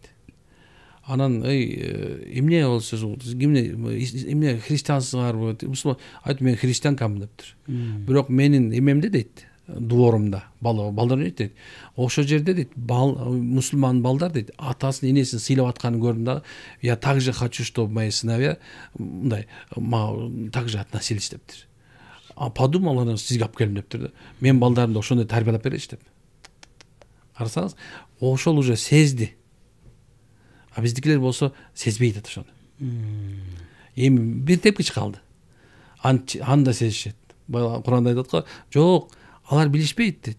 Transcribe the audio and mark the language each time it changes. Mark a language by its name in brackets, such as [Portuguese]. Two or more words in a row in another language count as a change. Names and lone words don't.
[Kyrgyz] Анан эмне ол сөз, эмне христиансыздарбы? Мусулман айтып, мен христианкамын дептир. Бирок менин эмемде дейт, дворумда балдар дейт. Ошол жерде дейт, мусулман балдар дейт, атасын, энесин сыйлап атканын көрдүм да, [Russian] я также хочу, чтобы мои сыновья мындай также относились дептир. Подумал, [Kyrgyz] анан сизге алып келдим дептир. Мен балдарымды ошондой тарбиялап берейинчи деп. Карасаңыз, ошол уже сезди. Биздикилер болсо сезбейт атат ошону. Эми бир тепкич калды. Анда сезишет. Куранда айтат го, жок, алар билишпейт дейт.